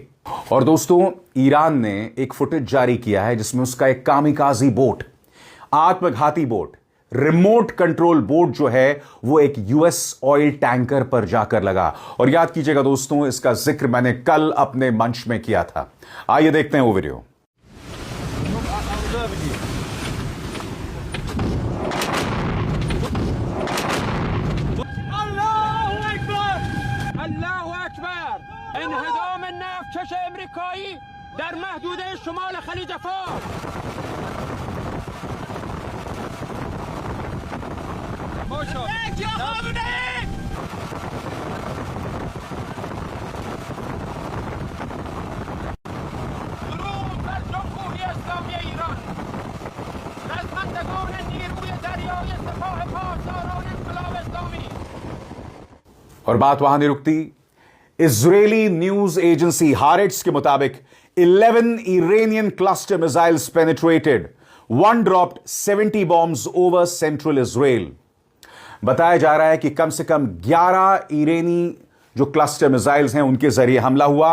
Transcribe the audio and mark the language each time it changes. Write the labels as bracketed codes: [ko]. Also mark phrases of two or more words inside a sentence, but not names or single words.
[hi] और दोस्तों, ईरान ने एक फुटेज जारी किया है जिसमें उसका एक कामिकाजी बोट, आत्मघाती बोट, [en] remote control boat [hi] जो है वो एक [en] US oil tanker [hi] पर जाकर लगा। और याद कीजिएगा दोस्तों, इसका जिक्र मैंने कल अपने मंच में किया था। आइए देखते हैं वो वीडियो। [fa] انهدام نفتکش امریکایی در محدوده شمال خلیج فارس. درود بر جمهوری اسلامی ایران، خدمتگان نیروی دریای سپاه پاسداران انقلاب اسلامی। [hi] और बात वहां नहीं रुकती। इजरायली [en] news agency [hi] हारेट्स के मुताबिक [en] 11 Iranian cluster missiles penetrated, 1 dropped 70 bombs over central Israel. [hi] बताया जा रहा है कि कम से कम 11 ईरानी जो [en] cluster missiles [hi] हैं उनके जरिए हमला हुआ।